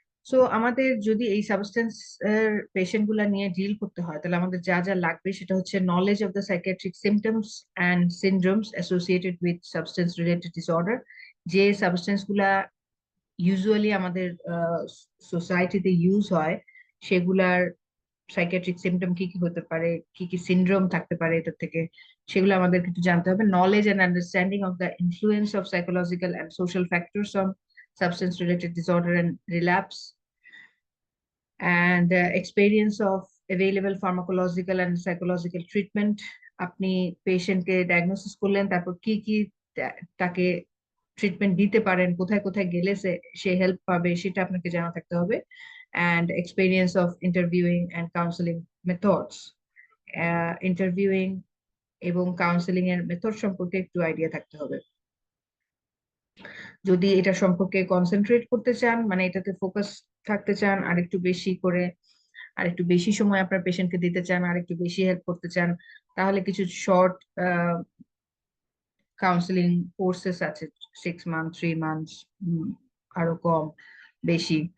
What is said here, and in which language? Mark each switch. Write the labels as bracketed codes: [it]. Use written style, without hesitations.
[bn] So আমাদের যদি এই সাবস্টেন্স এর পেশেন্ট গুলা নিয়ে ডিল করতে হয়, তাহলে আমাদের যা যা লাগবে সেটা হচ্ছে [en] knowledge of the psychiatric symptoms and syndromes associated with substance related disorder, [bn] যে সাবস্টেন্স গুলা ইউজুয়ালি আমাদের সোসাইটিতে ইউজ হয় সেগুলার সাইকিয়াট্রিক সিমটম কি কি হতে পারে, কি কি সিনড্রোম থাকতে পারে এটা থেকে, সেগুলো আমাদের কিন্তু জানতে হবে। [en] Knowledge and understanding of the influence of psychological and social factors on substance related disorder and relapse, and experience of available pharmacological and psychological treatment. [bn] আপনি পেশেন্টকে ডায়াগনোসিস করলেন, তারপর কি কি তাকে ট্রিটমেন্ট দিতে পারেন, কোথায় কোথায় গেলে সে হেল্প পাবে সেটা আপনাকে জানা থাকতে হবে। [en] and experience of interviewing and counseling methods. [bn] Interviewing এবং কাউন্সেলিং এর মেথড সম্পর্কে একটু আইডিয়া থাকতে হবে। যদি এটা সম্পর্কে কনসেন্ট্রেট করতে চান, মানে এটাতে ফোকাস থাকতে চান, আর একটু বেশি করে, আর একটু বেশি সময় আপনার পেশেন্টকে দিতে চান, আর একটু বেশি হেল্প করতে চান, তাহলে কিছু শর্ট কাউন্সেলিং কোর্সেস আছে, 6 মান্থ, 3 মান্থস, আরো কম বেশি।